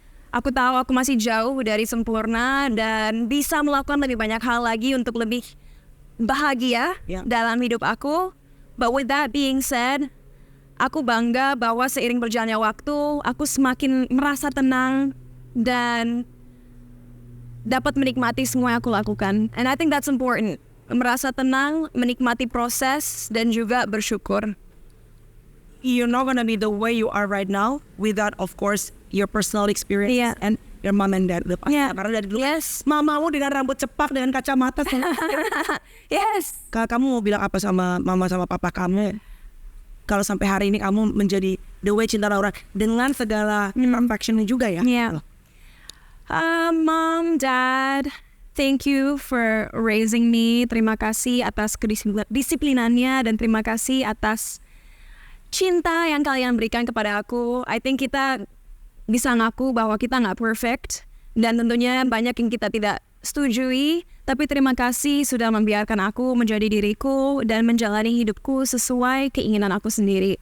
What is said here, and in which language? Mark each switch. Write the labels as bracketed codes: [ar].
[id] Aku tahu aku masih jauh dari sempurna dan bisa melakukan lebih banyak hal lagi untuk lebih bahagia dalam hidup aku. [en] But with that being said, [id] aku bangga bahwa seiring berjalannya waktu, aku semakin merasa tenang dan dapat menikmati semua yang aku lakukan. [en] And I think that's important. [id] Merasa tenang, menikmati proses, dan juga bersyukur. [en] You're not gonna be the way you are right now without, of course, your personal experience Yeah. and your mom and dad. Yeah. [id] Karena dari dulu, [en] Yes. [id] mamamu dengan rambut cepak, dengan kacamata. [en] Yes. [id] Kamu mau bilang apa sama mama sama papa kamu? kalau sampai hari ini kamu menjadi the way Cinta Laura dengan segala imperfectionnya juga ya. [en] Yeah. Mom, Dad, thank you for raising me. [id] Terima kasih atas kedisiplinannya dan terima kasih atas cinta yang kalian berikan kepada aku. I think kita bisa ngaku bahwa kita nggak perfect dan tentunya banyak yang kita tidak setujui. Tapi terima kasih sudah membiarkan aku menjadi diriku dan menjalani hidupku sesuai keinginan aku sendiri.